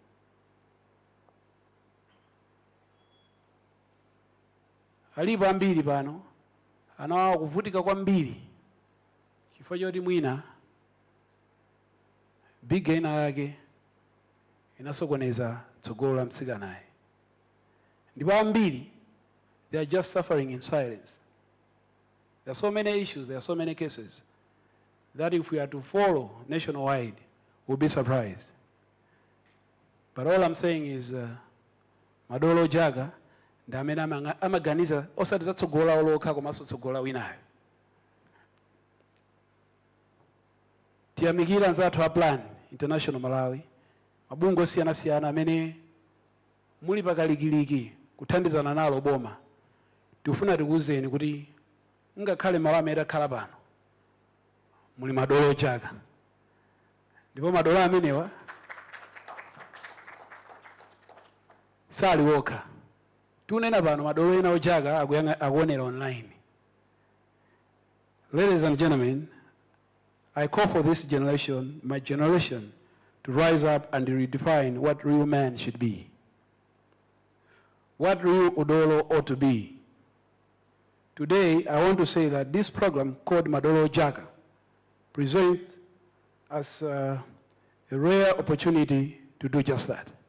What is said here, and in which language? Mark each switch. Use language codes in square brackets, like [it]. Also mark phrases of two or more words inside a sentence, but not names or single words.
[ny] Alipo ambiri pano anawawa kuvutika kwambiri chifukwa choti mwina biga ina yake inasokoneza tsogolo la mtsikanaye. Ndipo ambiri [en] they are just suffering in silence. There are so many issues, there are so many cases that if we are to follow nationwide, we'll be surprised. But all I'm saying is [ny] Madolo Ojaka ndi amene amaganiza osati za tsogola olokha komanso tsogola winayo. Tiyamikira nzathu a Plan International Malawi, mabungwe osiyana-siyana amene muli pakalikiliki kuthandizana nalo boma. Tikufuna tikuwuzeni kuti ngakhale malo amene akhala pano muli Madolo Ojaka. Ndipo madolo amenewa sali wokha. Tunena pano Madolo ena Ojaka akuonera online. [en] Ladies and gentlemen, I call for this generation, my generation, to rise up and redefine what real man should be. What real Odolo ought to be. Today, I want to say that this program called Madolo Ojaka presents us a rare opportunity to do just that.